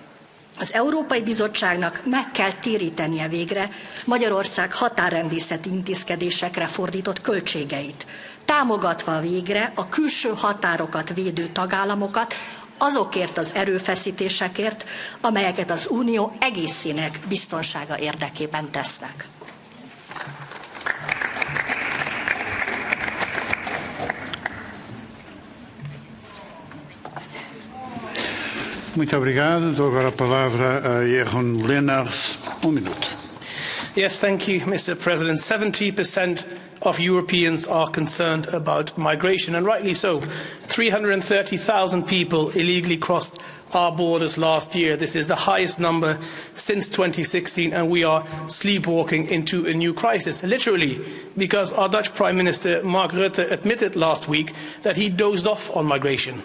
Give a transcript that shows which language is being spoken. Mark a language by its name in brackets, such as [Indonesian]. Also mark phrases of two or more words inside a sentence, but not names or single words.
[Hungarian] Az Európai Bizottságnak meg kell térítenie végre Magyarország határrendészeti intézkedésekre fordított költségeit, támogatva végre a külső határokat védő tagállamokat azokért az erőfeszítésekért, amelyeket az Unió egészének biztonsága érdekében tesznek. [Portuguese] Muito obrigado. Dou agora a palavra a Jeroen Lenaers. Minuto. [English] Yes, thank you, Mr. President. 70% of Europeans are concerned about migration, and rightly so. 330,000 people illegally crossed our borders last year. This is the highest number since 2016, and we are sleepwalking into a new crisis, literally, because our Dutch Prime Minister, Mark Rutte, admitted last week that he dozed off on migration.